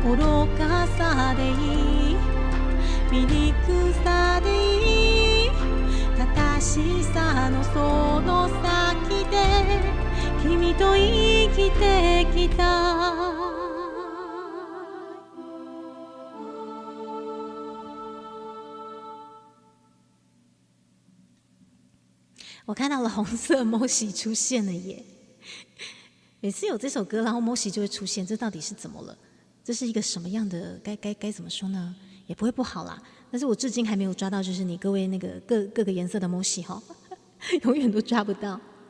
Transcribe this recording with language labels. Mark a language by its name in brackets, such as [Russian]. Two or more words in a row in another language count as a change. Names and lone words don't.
[Japanese] 愚かさでいい、醜さでいい、正しさのその先で君と生きてきた。 [Chinese] 看到了红色 Moshi 出现了耶！每次有这首歌，然后 Moshi 就会出现，这到底是怎么了？这是一个什么样的？该怎么说呢？也不会不好啦。但是我至今还没有抓到，就是你各位那个各个颜色的 Moshi 哈，永远都抓不到。